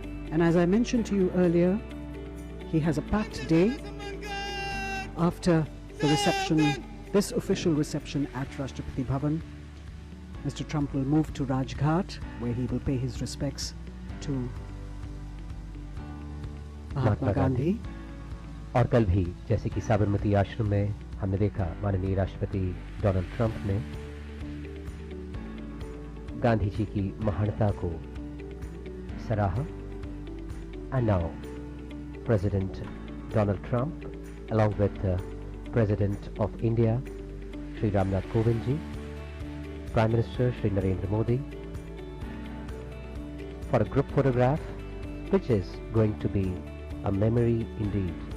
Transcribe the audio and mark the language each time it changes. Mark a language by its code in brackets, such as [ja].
[en] And as I mentioned to you earlier, he has a packed day after the reception, this official reception at Rashtrapati Bhavan. Mr. Trump will move to Rajghat, where he will pay his respects to Mahatma Gandhi. [hi] और कल भी जैसे कि साबरमती आश्रम में हमने देखा, माननीय राष्ट्रपति डोनाल्ड ट्रंप ने गांधी जी की महानता को सराहा. [en] And now President Donald Trump, along with the President of India, Shri Ramnath Kovind ji, Prime Minister Shri Narendra Modi, for a group photograph, which is going to be a memory indeed.